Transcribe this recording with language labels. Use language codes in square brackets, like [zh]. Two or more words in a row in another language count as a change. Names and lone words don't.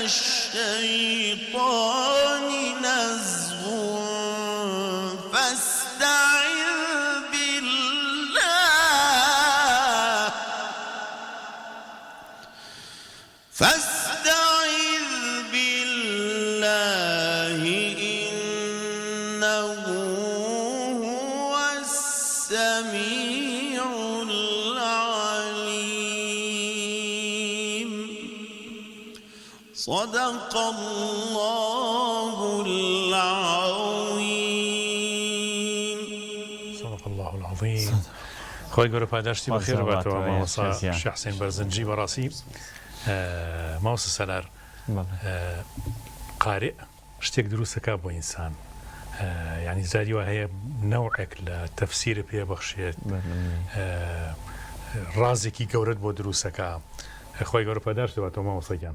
[ar] الشيطان نزغ فاستعذ بالله إنه هو السميع العليم صدق الله العظيم. صدق الله العظيم. [ckb] خوي گەورە پاداشتی بەخێر باتەوە مامۆستا شێخ حوسێن بەرزنجی بەڕاستی مامۆستا سەلار قارئ شتێک دروستەکە بۆ ئینسان یعنی زاری وە هەیە نەوعێک لە تەفسیرە پێ بەخشێت ڕازێکی گەورەت بۆ دروستەکە خۆی گەورە پاداشت باتەوە مامۆستاگیان